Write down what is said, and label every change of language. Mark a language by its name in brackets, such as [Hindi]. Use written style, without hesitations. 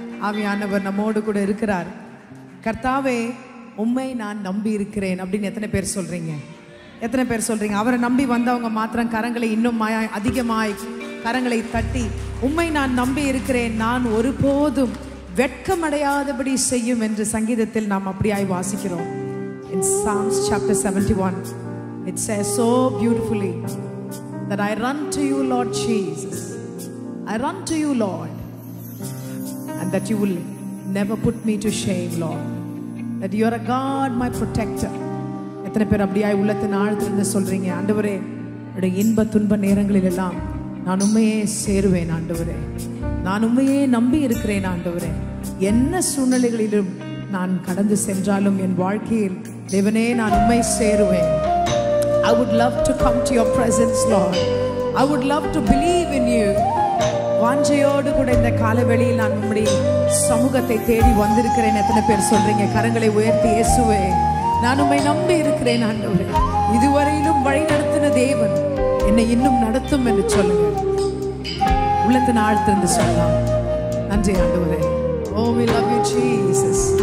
[Tamil] ஆவியானவர் நம்மோடு கூட இருக்கிறார். கர்த்தாவே, உம்மை நான் நம்பி இருக்கிறேன் அப்படின்னு எத்தனை பேர் சொல்றீங்க? எத்தனை பேர் சொல்றீங்க? அவரை நம்பி வந்தவங்க மாத்திரம் கரங்களை இன்னும் அதிகமாய் கரங்களை தட்டி, உம்மை நான் நம்பி இருக்கிறேன், நான் ஒருபோதும் வெட்கமடையாதபடி செய்யும் என்று சங்கீதத்தில் நாம் அப்படியாய் வாசிக்கிறோம். [English] In Psalms chapter 71 it says so beautifully that I run to you, Lord Jesus. I run to you, Lord, and that you will never put me to shame, Lord. That you are a God, my protector. [Tamil] எத்தனை பேர் அப்படியாய் உள்ளத்தின் ஆழத்திலிருந்து சொல்றீங்க, ஆண்டவரே, என்னுடைய இன்ப துன்ப நேரங்களில் எல்லாம் நான் உண்மையே சேருவேன் ஆண்டவரே, நான் உண்மையே நம்பி இருக்கிறேன் ஆண்டவரே, என்ன சூழ்நிலைகளிலும் நான் கடந்து சென்றாலும் என் வாழ்க்கையில் தேவனே நான் உண்மை சேருவேன். [English] I would love to come to your presence, Lord. I would love to believe in you. [Tamil] வாஞ்சையோடு கூட இந்த காலவெளியில் நான் உம்முடைய சமூகத்தை தேடி வந்திருக்கிறேன். எத்தனை பேர் சொல்றீங்க? கரங்களை உயர்த்தி, இயேசுவே, நான் உம்மை நம்பி இருக்கிறேன் ஆண்டவரே, இதுவரையிலும் வழி நடத்தின தேவன் என்னை இன்னும் நடத்தும் என்று சொல்லுங்க. உள்ளத்தின் ஆழ்த்திருந்து சொல்லலாம். நன்றி ஆண்டவரே. [English] Oh, we love you, Jesus.